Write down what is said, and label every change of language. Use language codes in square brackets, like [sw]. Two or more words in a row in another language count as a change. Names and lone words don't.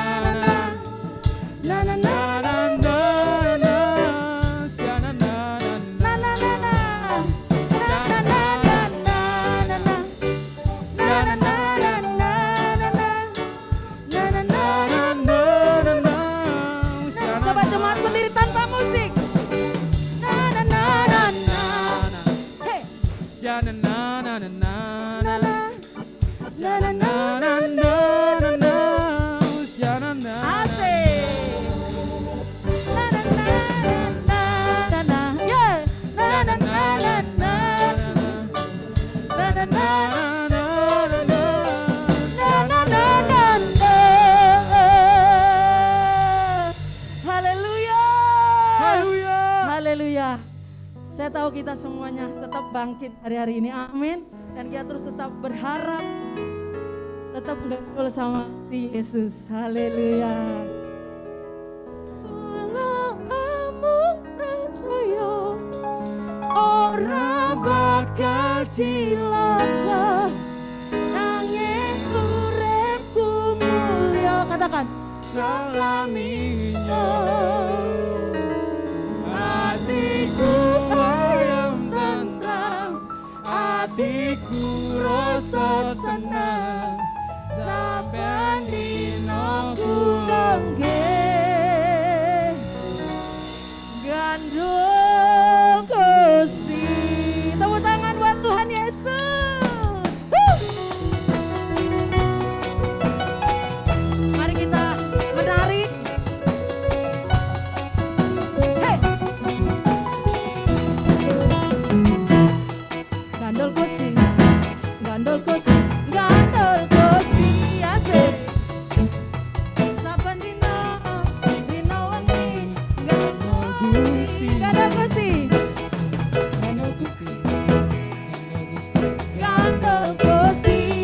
[id] Na na na na na na sha na na na na na na na na na na na na na na na na na na na. Coba jemaat sendiri tanpa musik. Na na na na na. Hey. sha na na na na na Na na na na na. na na na sha na na Asik. Na na na na na na. Yeah. Na na na na na. Na na na. Na na na na na. Haleluya. Haleluya. Haleluya. Saya tahu kita semuanya tetap bangkit hari-hari ini. Amin. Dan kita terus tetap berharap, tetap gaul sama Yesus. Haleluya. [jv] Kula amung percaya ora bakal cilaka, nanging uripku mulya. [id] Katakan selaminya. [jv] Hatiku ayam tentram, hatiku rasa senang, saben dina kula nggih gandul Gusti. [id] Tepuk tangan buat Tuhan Yesus. Mari kita menari. Hey. [jv] Gandul Gusti, gandul Gusti, gandul Gusti, asik. Saben dina, dina wengi, gandul Gusti, gandul Gusti, gandul Gusti.